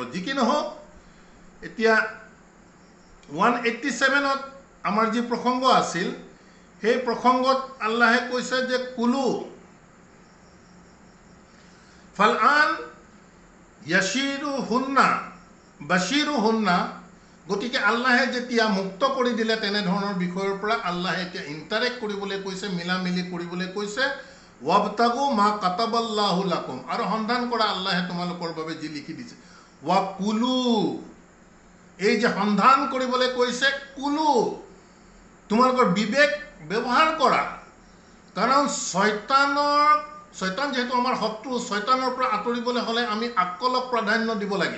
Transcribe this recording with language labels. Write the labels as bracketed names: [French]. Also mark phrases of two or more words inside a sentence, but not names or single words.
[Assamese] যি কি নহওক, এতিয়া 187ত আমাৰ যি প্ৰসংগ আছিল, সেই প্ৰসংগত আল্লাহে কৈছে যে [Arabic] كلوا فالآن يباشروا هن باشروا هن. [Assamese] গতিকে আল্লাহে যেতিয়া মুক্ত কৰি দিলে তেনেধৰণৰ বিষয়ৰ পৰা, আল্লাহে এতিয়া ইণ্টাৰেক্ট কৰিবলৈ কৈছে, মিলামিলি কৰিবলৈ কৈছে। [Arabic] وابتغوا ما كتب الله لكم, [Assamese] আৰু সন্ধান কৰা আল্লাহে তোমালোকৰ বাবে যি লিখি দিছে। ৱাকুলু, এই যে সন্ধান কৰিবলৈ কৈছে, কুলু, তোমালোকৰ বিবেক ব্যৱহাৰ কৰা। কাৰণ শয়তান যেহেতু আমাৰ শত্ৰু, শয়তানৰ পৰা আঁতৰিবলৈ হ'লে আমি আকলক প্ৰাধান্য দিব লাগিব।